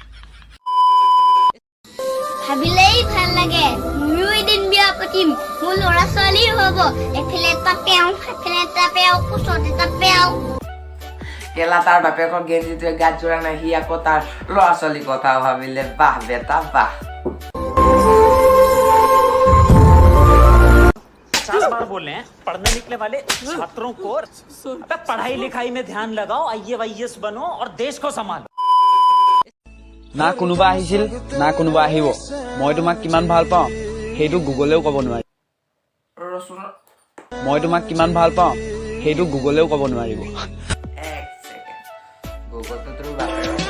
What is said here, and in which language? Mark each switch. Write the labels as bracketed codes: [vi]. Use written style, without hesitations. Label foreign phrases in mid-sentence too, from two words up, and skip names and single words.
[as] ভাবিলেই ভাল লাগে ময়ো এদিন বিয়া পাতিম মোৰ ল'ৰা ছোৱালী হ'ব এফালে এটা পেও এফালে এটা পেও কোচত এটা পেও কেলা তাৰ বাপেকৰ গেঞ্জিটোৱে গাত জোৰা নাই সি আকৌ তাৰ ল'ৰা ছোৱালীৰ কথা ভাবিলে বাহ বেটা বাহ [hi] 50 बार बोले हैं पढ़ने निकले वाले छात्रों को अबे पढ़ाई लिखाई में ध्यान लगाओ IAS बनो और देश को संभालो [as] না কোনোবা আহিছিল না কোনোবা আহিব মই তোমাক কিমান ভাল পাওঁ সেইটো গুগলেও ক'ব নোৱাৰি মই তোমাক কিমান ভাল পাওঁ সেইটো গুগলেও ক'ব নোৱাৰিব এক সেকেন্ড গুগলটো তোৰ বাপেৰ